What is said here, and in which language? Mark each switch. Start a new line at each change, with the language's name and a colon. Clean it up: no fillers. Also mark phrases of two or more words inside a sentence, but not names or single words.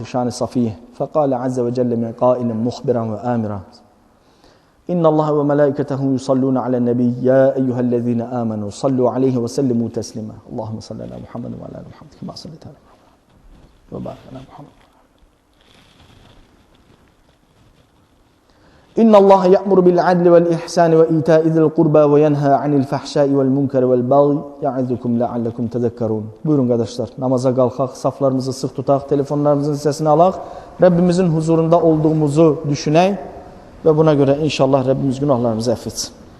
Arabic: شان صفيه فقال عز وجل من قائل مخبرا وآمرا إن الله وملائكته يصلون على النبي يا أيها الذين آمنوا صلوا عليه وسلموا تسليما اللهم صل على محمد وعلى آل محمد كما صليت على محمد وبارك على محمد إن الله يأمر بالعدل والإحسان وإيتاء ذي القربى وينهى عن الفحشاء والمنكر والبغي يعظكم لعلكم تذكرون.
Turkish: Buyurun kardeşler, namaza kalkak, saflarımızı sık tutak, telefonlarımızın sesini alak, Rabbimizin huzurunda olduğumuzu düşüney ve buna göre inşallah Rabbimiz günahlarımızı affetsin.